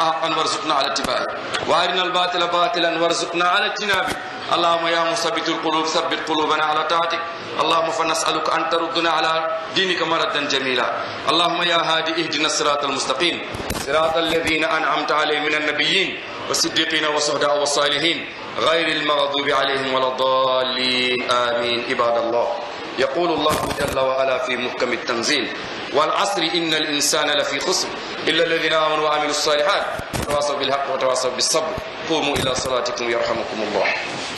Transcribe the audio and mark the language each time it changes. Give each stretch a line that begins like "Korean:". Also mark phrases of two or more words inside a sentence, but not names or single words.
Arabic: حقا وارزقنا على اتباعه وأرنا الباطل باطلا وارزقنا على اجتنابه اللهم يا مثبت القلوب ثبت قلوبنا على طاعتك اللهم فنسألك أن تردنا إلى دينك مردا جميلا اللهم يا هادي اهدنا الصراط المستقيم صراط الذين أنعمت عليهم من النبيين والصديقين والشهداء والصالحين غير المغضوب عليهم ولا الضالين آمين عباد الله يقول الله جل وعلا في محكم التنزيل والعصر إن الإنسان لفي خسر إلا الذين آمنوا وعملوا الصالحات وتواصوا بالحق وتواصوا بالصبر قوموا إلى صلاتكم يرحمكم الله